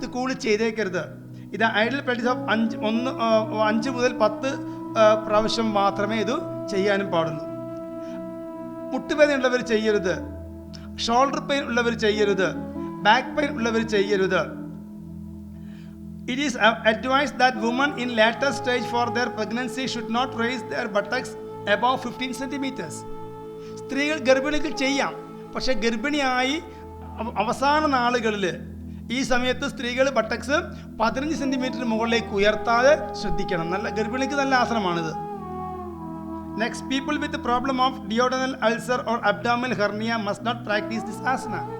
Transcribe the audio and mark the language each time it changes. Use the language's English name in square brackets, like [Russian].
[Malayalam] ഇത് കൂടുതൽ ചെയ്തേക്കരുത്. ഇത് ഐഡിയൽ പ്രാക്ടീസ് ഓഫ് 5 മുതൽ 10 പ്രാവശ്യം മാത്രമേ ഇത് ചെയ്യാനും പാടുള്ളൂ. മുട്ടുവേദന ഉള്ളവർ ചെയ്യരുത്, ഷോൾഡർ പെയിൻ ഉള്ളവർ ചെയ്യരുത്, ബാക്ക് പെയിൻ ഉള്ളവർ ചെയ്യരുത്. [English] It is advised that women in later stage for their pregnancy should not raise their buttocks above 15 centimeters. [Malayalam] സ്ത്രീകൾ ഗർഭിണികൾ ചെയ്യാം, പക്ഷേ ഗർഭിണിയായി അവസാന നാളുകളിൽ ഈ സമയത്ത് സ്ത്രീകൾ ബട്ടക്സ് 15 സെൻറ്റിമീറ്റർ മുകളിലേക്ക് ഉയർത്താതെ ശ്രദ്ധിക്കണം. നല്ല ഗർഭിണിക്ക് നല്ല ആസനമാണിത്. [English] Next, people with problem of duodenal ulcer or abdominal hernia must not practice this asana.